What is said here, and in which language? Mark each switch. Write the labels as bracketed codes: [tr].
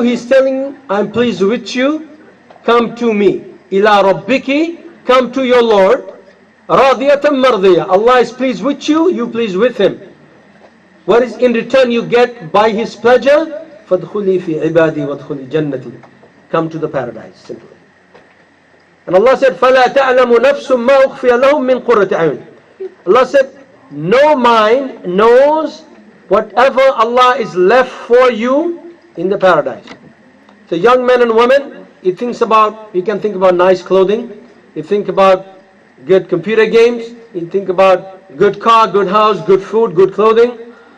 [en] He's telling you, I'm pleased with you. Come to me. [ar] Ila rabbiki, [en] come to your Lord. [ar] Radiyatan mardiyah. [en] Allah is pleased with you, you pleased with Him. What is in return you get by His pleasure? [ar] Fadkhuli fi ibadi wadkhuli jannati. [en] Come to the paradise, simply. And Allah said, [ar] فَلَا تَعْلَمُ نَفْسٌ مَا أُخْفِيَ لَهُم مِّن قُرَّةِ أَعْيُنٍ. [en] Allah said, no mind knows whatever Allah is left for you in the paradise. So young men and women, you can think about nice clothing, you think about good computer games, you think about good car, good house, good food, good clothing.